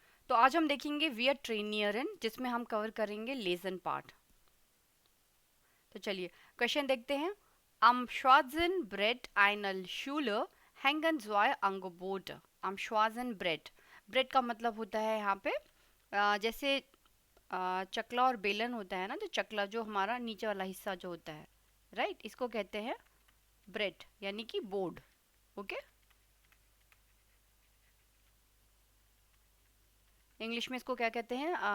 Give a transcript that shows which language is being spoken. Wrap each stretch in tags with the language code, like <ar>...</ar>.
<hi>तो आज हम देखेंगे वी आर ट्रेनियरन, जिसमें हम कवर करेंगे लेसन पार्ट। तो चलिए क्वेश्चन देखते हैं।</hi> <de>Am schwarzen Brett eine Schule hängen zwei Angebote। Am schwarzen Brett,</de> <hi>bread का मतलब होता है यहाँ पे जैसे चकला और बेलन होता है ना, तो चकला जो हमारा नीचे वाला हिस्सा जो होता है, राइट, इसको कहते हैं ब्रेड यानी कि बोर्ड। ओके, इंग्लिश में इसको क्या कहते हैं?</hi>